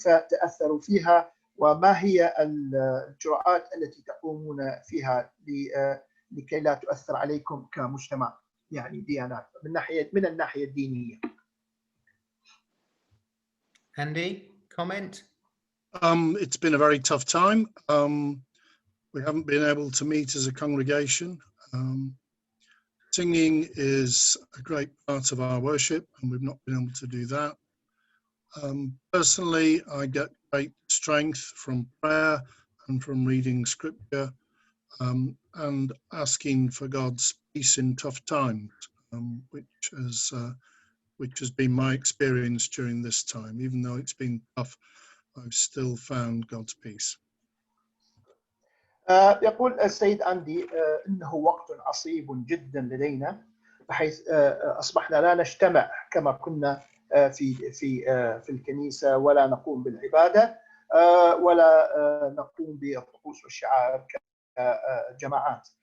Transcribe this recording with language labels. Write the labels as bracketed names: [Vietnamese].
[Arabic] تأثروا فيها، وما هي الإجراءات التي تقومون فيها لكي لا تؤثر عليكم كمجتمع يعني ديانات من الناحية الدينية. [English] Andy, comment? It's been a very tough time. We haven't been able to meet as a congregation. Singing is a great part of our worship, and we've not been able to do that. Personally, I get great strength from prayer and from reading scripture and asking for God's peace in tough times, which has been my experience during this time. Even though it's been tough, I've still found God's peace. [Arabic] يقول السيد أندي إنه وقت عصيب جدا لدينا، بحيث أصبحنا لا نجتمع كما كنا في الكنيسة، ولا نقوم بالعبادة، ولا نقوم بالطقوس والشعائر كجماعات.